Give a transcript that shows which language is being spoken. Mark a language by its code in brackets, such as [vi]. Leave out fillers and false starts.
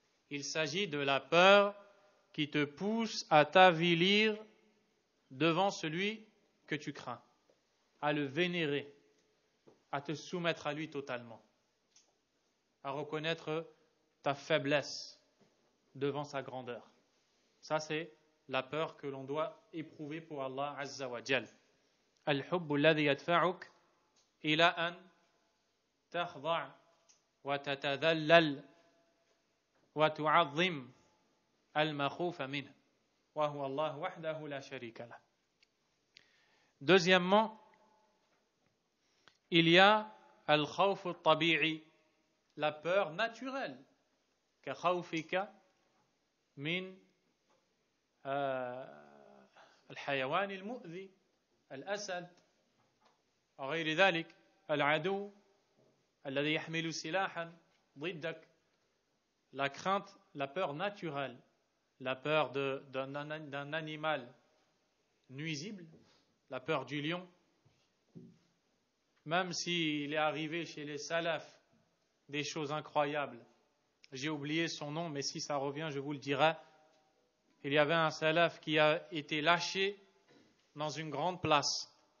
[fr] Il s'agit de la peur qui te pousse à t'avilir devant celui que tu crains, à le vénérer, à te soumettre à lui totalement, à reconnaître ta faiblesse devant sa grandeur. Ça, c'est la peur que l'on doit éprouver pour Allah Azza wa Jal. [ar] Al-hubbu alladhi yadfa'uk ila an takhda' wa tatadhallal وتعظم المخوف منه وهو الله وحده لا شريك له. [fr] Deuxièmement, il y a [ar] al-khawf al-tabi'i, [fr] la peur naturelle, [ar] كخوفك من الحيوان المؤذي الأسد وغير ذلك العدو الذي يحمل سلاحا ضدك. [fr] La crainte, la peur naturelle, la peur d'un animal nuisible, la peur du lion, même s'il est arrivé chez les salafs des choses incroyables. J'ai oublié son nom, mais si ça revient, je vous le dirai. Il y avait un salaf qui a été lâché dans une grande place.